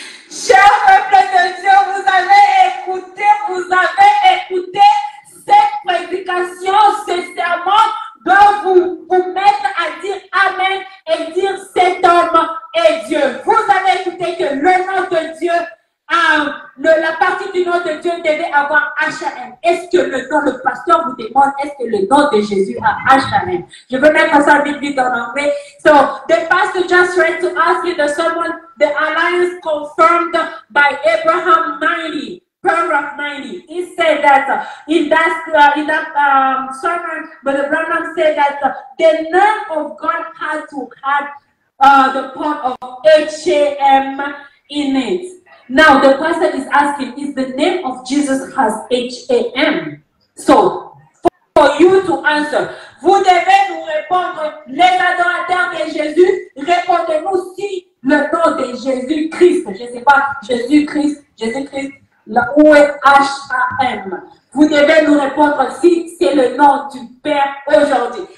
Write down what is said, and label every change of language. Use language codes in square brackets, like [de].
[fr] Cher peuple de Dieu, vous avez écouté cette prédication, ce sermon doit vous mettre à dire Amen et dire cet homme est Dieu. Vous avez écouté que le nom de Dieu, la partie du nom de Dieu devait avoir H.A.M. Est-ce que le pasteur vous demande, est-ce que le nom de Jésus a H.A.M.? Je veux mettre ça vite en anglais. [en] So, the pastor just read to us in the sermon, the alliance confirmed by Abraham 90. Paragraph 90. He said that in that sermon, Brother Branham said that the name of God had to have the part of H.A.M. in it. Now the pastor is asking, is the name of Jesus has H.A.M.? So, for you to answer, [fr] vous devez nous répondre, les adorateurs de Jésus, répondez-nous si le nom de Jésus-Christ, je ne sais pas, Jésus-Christ, là où est H.A.M. Vous devez nous répondre si c'est le nom du Père aujourd'hui.